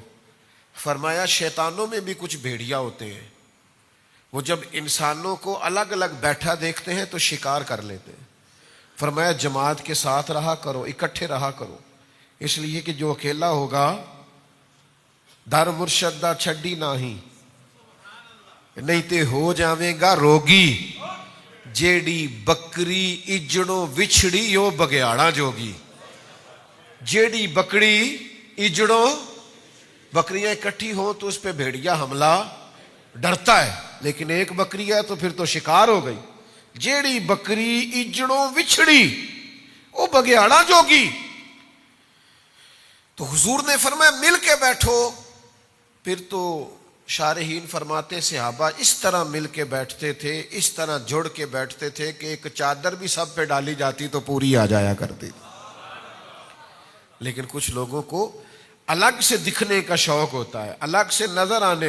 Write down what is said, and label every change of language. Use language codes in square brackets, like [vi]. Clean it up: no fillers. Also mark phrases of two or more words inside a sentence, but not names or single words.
[ur] فرمایا شیطانوں میں بھی کچھ بھیڑیا ہوتے ہیں، وہ جب انسانوں کو الگ الگ بیٹھا دیکھتے ہیں تو شکار کر لیتے ہیں. فرمایا جماعت کے ساتھ رہا کرو، اکٹھے رہا کرو، اس لیے کہ جو اکیلا ہوگا [pa] در مرشد دا چھڈی نہیں، نہیں تے ہو جاویں گا روگی. جیڑی بکری اجڑوں وچھڑی او بگیاڑا جوگی. جیڑی بکری اجڑوں، [ur] بکریاں اکٹھی ہوں تو اس پہ بھیڑیا حملہ ڈرتا ہے، لیکن ایک بکری ہے تو پھر تو شکار ہو گئی. [pa] جیڑی بکری اجڑوں وچھڑی او بگیاڑا جوگی. [ur] تو حضور نے فرمایا مل کے بیٹھو. پھر تو شارحین فرماتے صحابہ اس طرح مل کے بیٹھتے تھے، اس طرح جڑ کے بیٹھتے تھے کہ ایک چادر بھی سب پہ ڈالی جاتی تو پوری آ جایا کرتی. لیکن کچھ لوگوں کو الگ سے دکھنے کا شوق ہوتا ہے، الگ سے نظر آنے.